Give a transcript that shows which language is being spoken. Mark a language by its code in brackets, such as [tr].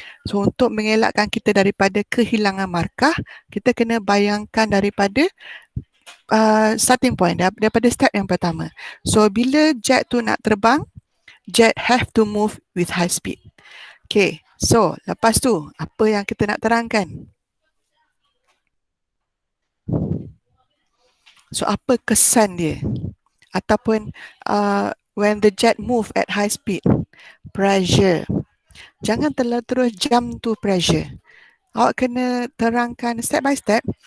[ms] So, untuk mengelakkan kita daripada kehilangan markah, kita kena bayangkan daripada starting point, daripada step yang pertama. [en] So, [ms] bila jet tu nak terbang, [en] jet have to move with high speed. [ms] Okay, so lepas tu, apa yang kita nak terangkan? [en] So, [ms] apa kesan dia? Ataupun [en] when the jet move at high speed, pressure. [ms] Jangan terus [en] jump to pressure. [ms] Awak kena terangkan [en] step by step.